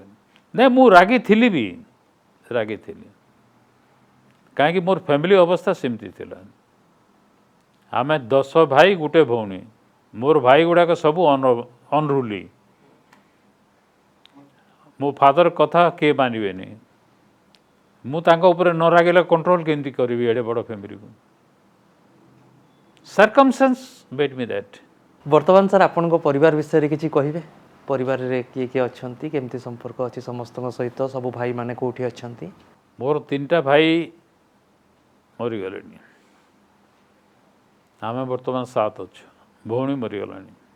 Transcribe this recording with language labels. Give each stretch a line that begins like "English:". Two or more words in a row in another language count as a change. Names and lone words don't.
Odia: ନାଇଁ, ମୁଁ ରାଗିଥିଲି, କାହିଁକି ମୋର ଫ୍ୟାମିଲି ଅବସ୍ଥା ସେମିତି ଥିଲା। ଆମେ 10 ଭାଇ ଗୋଟେ ଭଉଣୀ, ମୋର ଭାଇ ଗୁଡ଼ାକ ସବୁ ଅନରୁଲି। ମୋ ଫାଦର କଥା କିଏ ମାନିବେନି, ମୁଁ ତାଙ୍କ ଉପରେ ନ ରାଗିଲେ କଣ୍ଟ୍ରୋଲ କେମିତି କରିବି ଏଡ଼େ ବଡ଼ ଫ୍ୟାମିଲିକୁ।
English: Circumstance made me that.
Odia: ବର୍ତ୍ତମାନ ସାର୍ ଆପଣଙ୍କ ପରିବାର ବିଷୟରେ କିଛି କହିବେ? ପରିବାରରେ କିଏ କିଏ ଅଛନ୍ତି, କେମିତି ସମ୍ପର୍କ ଅଛି ସମସ୍ତଙ୍କ ସହିତ, ସବୁ ଭାଇମାନେ କେଉଁଠି ଅଛନ୍ତି? ମୋର 3ଟା ଭାଇ ମରିଗଲେଣି, ଆମେ ବର୍ତ୍ତମାନ 7 ଅଛୁ, ଭଉଣୀ ମରିଗଲାଣି।